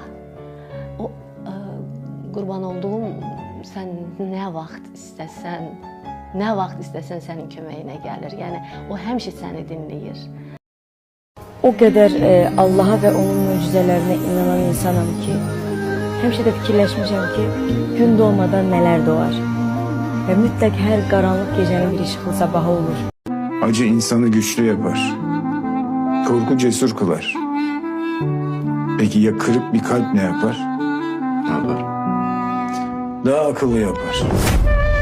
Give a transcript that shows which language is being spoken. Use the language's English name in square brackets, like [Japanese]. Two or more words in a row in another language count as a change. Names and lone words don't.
[Azerbaijani] O, qurban olduğum, sən nə vaxt istəsən sənin köməyinə gəlir. Yəni, o həmişə səni dinləyir. O qədər Allaha və onun möcüzələrinə inanan insanam ki, həmişə də fikirləşmişəm ki, gün doğmadan nələr doğar və mütləq hər qaranlıq gecənin bir işıqlı sabahı olur. [Turkish] Acı insanı güçlü yapar, korku cesur kılar. Peki ya kırık bir kalp ne yapar? Ne yapar? Daha akıllı yapar.